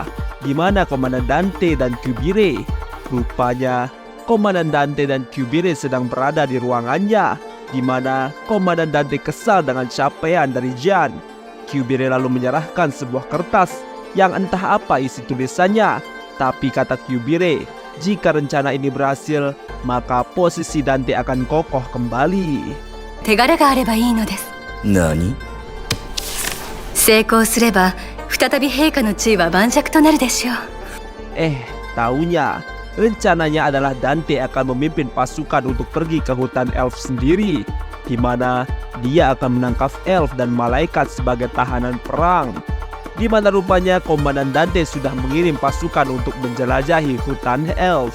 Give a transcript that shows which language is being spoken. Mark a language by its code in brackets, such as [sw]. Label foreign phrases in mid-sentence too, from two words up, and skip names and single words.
[id] Di mana Komandan Dante dan Kubire? Rupanya, Komandan Dante dan Kubire sedang berada di ruangannya, di mana Komandan Dante kesal dengan capaian dari Jan. Kubire lalu menyerahkan sebuah kertas yang entah apa isi tulisannya. Tapi kata Kyubire, jika rencana ini berhasil, maka posisi Dante akan kokoh kembali. [ja] 手柄があればいいのです。何？成功すれば再び陛下の地位は盤石となるでしょう。 [id] Taunya rencananya adalah Dante akan memimpin pasukan untuk pergi ke hutan elf sendiri, di mana dia akan menangkap elf dan malaikat sebagai tahanan perang. Di mana rupanya Komandan Dante sudah mengirim pasukan untuk menjelajahi hutan elf.